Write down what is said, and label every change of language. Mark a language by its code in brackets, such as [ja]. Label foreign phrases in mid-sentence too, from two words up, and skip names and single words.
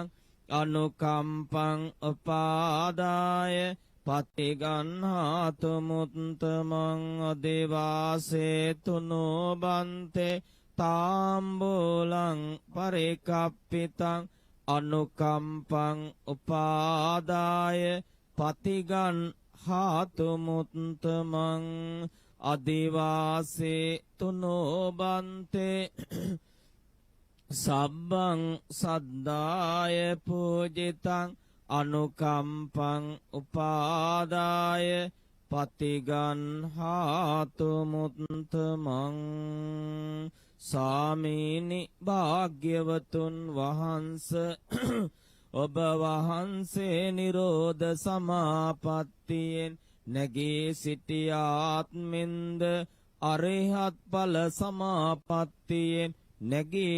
[pi] අනුකම්පං උපාදාය පතිගන්හාතු මුත්තමං අදේවාසේ තුනෝ බන්තේ තාම්බෝලං පරිකප්පිතං අනුකම්පං උපාදාය පතිගන්හාතු මුත්තමං අදේවාසේ තුනෝ බන්තේ සබ්බං සද්දාය පූජිතං අනුකම්පං උපාදාය පතිගන්හාතු මුත්තමං [si] සාමීනි භාග්‍යවතුන් වහන්ස ඔබ වහන්සේ නිරෝධ සමාපත්තියෙන් නැගී සිටියාත්මින්ද අරිහත් ඵල සමාපත්තියෙන් නැගී